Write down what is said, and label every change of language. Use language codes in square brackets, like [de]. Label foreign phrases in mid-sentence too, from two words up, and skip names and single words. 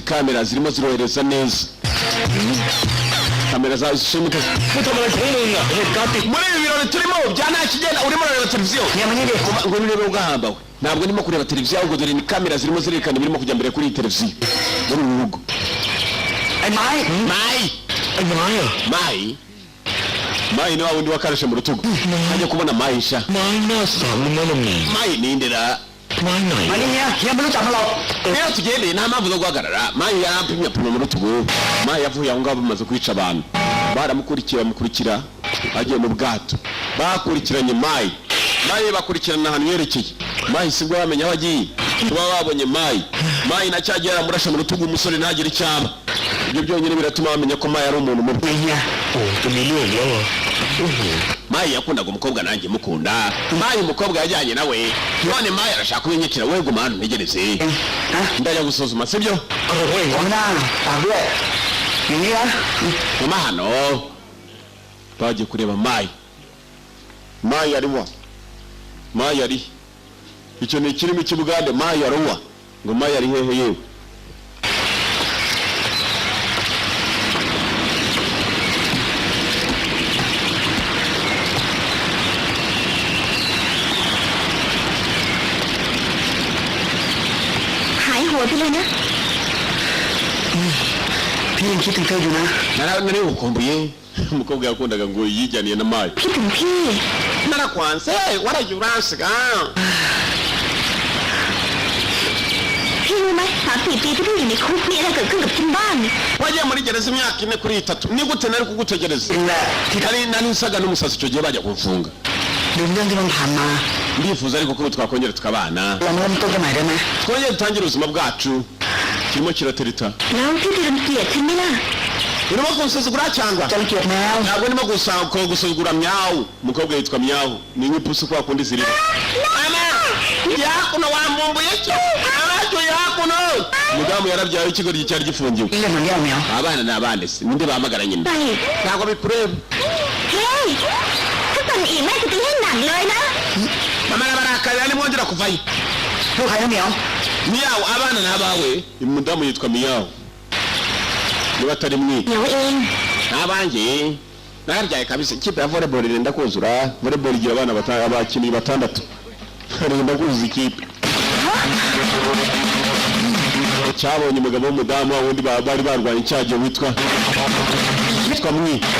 [rw] camera zirimo zirohereza neza kamera za shimika muri ibi birori turimo bya nta kigenda urimo urareba televiziyo ngo nurebe ugahamba we ntabwo ndimo kureba televiziyo ahubwo dore ni kamera zirimo zirerekana ibirimo kujya mbere kuri iyi televiziyo muri uru rugo Anh Mai Mai ni wa wundi wakarashe mu rutugu ajya kubona Mai sha [th] Mai น่าสามมึงนั่นนี่ [rw] Mai ni ndera [th] Maiไหน มานี่เนี่ยไม่รู้จักมันหรอก [rw] rero tugende nta mpamvu zo guhagarara Mai yarapimye mu rutugu Mai yavuye aho ngaho bamaze kwica abantu baramukurikira agiye mu bwato bakurikiranye Mai bakurikirana ahantu yerekeye Mai sibwo yamenya aho agiye kuba babonye Mai nacyagiye aramurasha mu rutugu umusore ntagire icyaba ibyo byonyine biratuma bamenya ko Mai ari umuntu mubi [th] โอ้จะมีเรื่องแล้วอ่ะ [rw] Mai yakundaga umukobwa nanjye mukunda Mai umukobwa yajyanye nawe none Mai arashaka kubinyikira we guma hano ntegereze ndajya gusuzuma sibyo [th] ผมหน้าฝากด้วยอย่างนี้นะ [rw] guma hano bagiye kureba Mai ariwa Mai ari icyo ni kirimo cy'Ubugande Mai ariwa ngo Mai ari hehe yewe [th] หายหัวไปเลยนะ พี่ยังคิดถึงเธออยู่นะ [rw] nari ukumbuye umukobwa yakundaga ngo yijyaniye na Mai [th] คิดถึงพี่ [rw] narakwanse waragiye uransiga [th] พี่รู้ไหม3-4 ปีที่พี่อยู่ในคุกมีอะไรเกิดขึ้นกับฉันบ้าง [rw] wagiye muri gereza imyaka 4 kuri 3 ni gute nari kugutegereza [th] จริงแหละที่ [rw] nari nsaga n'umusazi icyo gihe bajya kumfunga [th] ลืมเรื่องที่มันผ่านมา [rw] ndifuza ariko ko twakongera tukabana [th] เราเริ่มต้นกันใหม่ได้ไหม [rw] twongere dutangire ubuzima bwacu kirimo kiratereta [th] แล้วพี่จะรังเกียจฉันไหมล่ะ [rw] urimo kunsuzugura cyangwa [th] จะเกลียดแมว [rw] ntabwo ndimo gusuzugura Myawu umukobwa yitwa Myawu ni nk'ipusi kwa kundi zirimo mama yakuno wambumbuye cyo abacyo yakuno mudamu yarabyaye ikigori cyari gifungiwe [th] เรื่องมันแย่แมว [rw] abana ni abande se ninde bahamagara nyina [th] ไป [rw] ntabwo bikureba [th] เฮ้ยถ้าตอนอีกแม่จะตีให้หนักเลยนะ [rw] mama arabarakara nimwongera kuvayo [th] ลูกใครนะเหมียว [rw] Myawu abana ni abawe umudamu yitwa Myawu niba atari mwi [th] เดี๋ยวเอง [rw] n'abanjye narabyaye kabisa ikipe ya volleyball irenda kuzura volleyball igira abana abakinnyi 6 irenda kuzuza ikipe cyabonye umugabo w'umudamu wundi bari barwanye icyaje witwa mwi